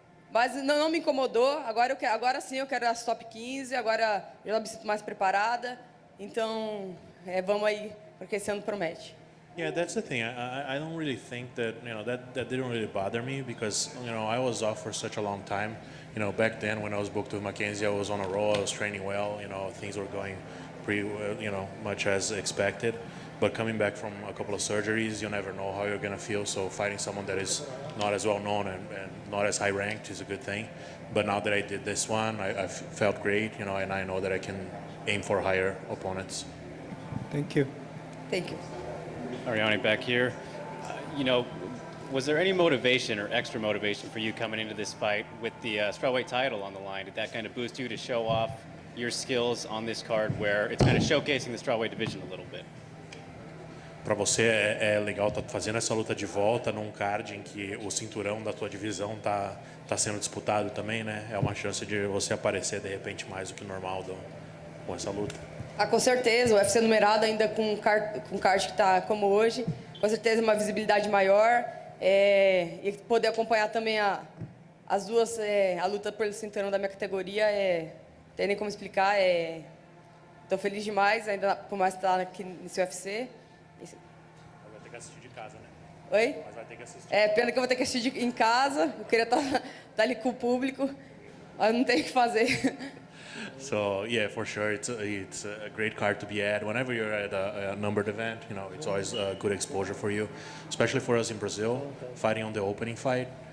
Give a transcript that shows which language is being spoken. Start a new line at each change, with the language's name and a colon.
Portuguese: Mas não me incomodou. Agora sim eu quero as top 15. Agora eu já me sinto mais preparada. Então, vamos aí, porque esse ano promete.
English: Yeah, that's the thing. I don't really think that, you know, that didn't really bother me because, you know, I was off for such a long time. You know, back then when I was booked with Mackenzie, I was on a roll, I was training well, you know, things were going pretty, you know, much as expected. But coming back from a couple of surgeries, you never know how you're going to feel. So fighting someone that is not as well known and not as high ranked is a good thing. But now that I did this one, I felt great, you know, and I know that I can aim for higher opponents. Thank you. Thank you. Ariane, back here. You know, was there any motivation or extra motivation for you coming into this fight with the strawweight title on the line? Did that kind of boost you to show off your skills on this card where it's kind of showcasing the strawweight division a little bit?
Portuguese: Para você é legal estar fazendo essa luta de volta num card em que o cinturão da tua divisão tá sendo disputado também, né? É uma chance de você aparecer de repente mais do que normal com essa luta. Com certeza, o UFC numerado ainda com card que está como hoje, com certeza uma visibilidade maior, e poder acompanhar também as duas, a luta pelo cinturão da minha categoria, não tem nem como explicar, estou feliz demais, ainda por mais estar aqui nesse UFC. Vai ter que assistir de casa, né? Oi? Mas vai ter que assistir. Pena que eu vou ter que assistir em casa, eu queria estar ali com o público, mas não tem o que fazer.
English: So yeah, for sure, it's a great card to be at. Whenever you're at a numbered event, you know, it's always a good exposure for you, especially for us in Brazil, fighting on the opening fight.